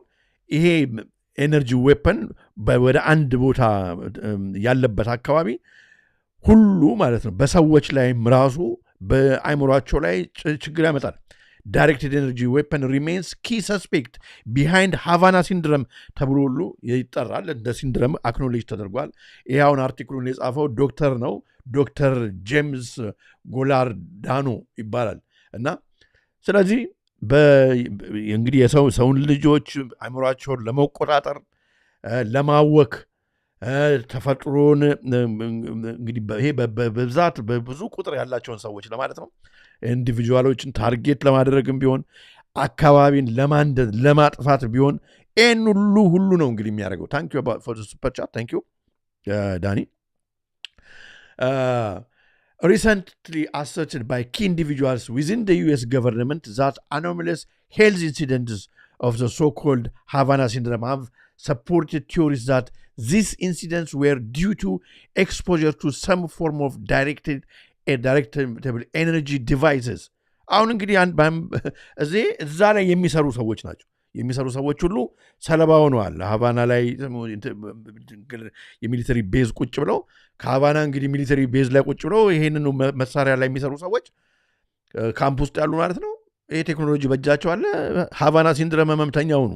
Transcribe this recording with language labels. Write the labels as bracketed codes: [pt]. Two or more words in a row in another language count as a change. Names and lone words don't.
[am] ይሄ ኤነርጂ ዌፐን ወደ አንድ ቦታ ያለበት አካባቢ ሁሉ ማለት ነው በሰዎች ላይም ራሱ በአይምሯቸው ላይ ችግር ያመጣል [en] Directed energy weapon remains key suspect behind Havana syndrome [am] ተብሎ ሁሉ ይጠራል እንደ ሲንድረም አክኖሌጅ ተደርጓል ይሄውን አርቲክሉን የጻፈው ዶክተር ነው ዶክተር ጄምስ ጎላርዳኖ ይባላል እና ስለዚህ እንግዲህ የሰውን ልጆች አእምሯቸውን ለመቆጣጠር ለማወክ ተፈጥሮን እንግዲህ ይሄ በብዛት በብዙ ቁጥር ያላቸውን ሰዎች ለማለት ነው ኢንዲቪጁዋሎችን ታርጌት ለማድረግም ቢሆን አካባቢን ለማንደድ ለማጥፋት ቢሆን ኤን ሁሉ ነው እንግዲህ የሚያደርገው [en] thank you for the super chat thank you Dani recently asserted by key individuals within the US government that anomalous health incidents of the so-called Havana syndrome have supported theories that these incidents were due to exposure to some form of directed energy devices. [am] አሁን እንግዲህ እዛ ላይ የሚሰሩ ሰዎች ሁሉ ሰለባ ሆነዋል ሃቫና ላይ የሚሊተሪ ቤዝ ቁጭ ብለው ከሃቫና እንግዲህ ሚሊተሪ ቤዝ ላይ ቁጭ ብለው ይሄንን መሳሪያ ላይ የሚሰሩ ሰዎች ካምፕ ውስጥ ያሉ ማለት ነው ይሄ ቴክኖሎጂ በእጃቸው አለ ሃቫና ሲንድረም መምተኛው ነው